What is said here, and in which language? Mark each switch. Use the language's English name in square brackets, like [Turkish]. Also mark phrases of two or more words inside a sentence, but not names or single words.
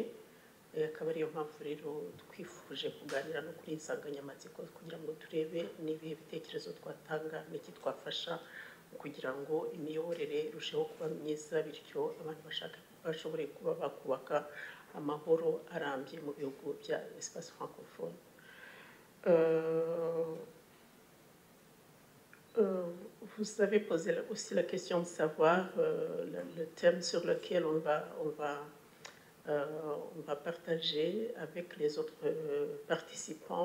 [Kinyarwanda] Akaba ariyo mpamvu rero twifuje kuganira no kuri insanganyamatsiko kugira ngo turebe n'ibihe bitekerezo twatanga n'iki twafasha kugira ngo imiyoborere irusheho kuba myiza, bityo abantu bashobore kuba bakubaka amahoro arambye mu bihugu bya [French] espace francophone. Vous avez posé aussi la question de savoir le thème sur lequel on va partager avec les autres participants.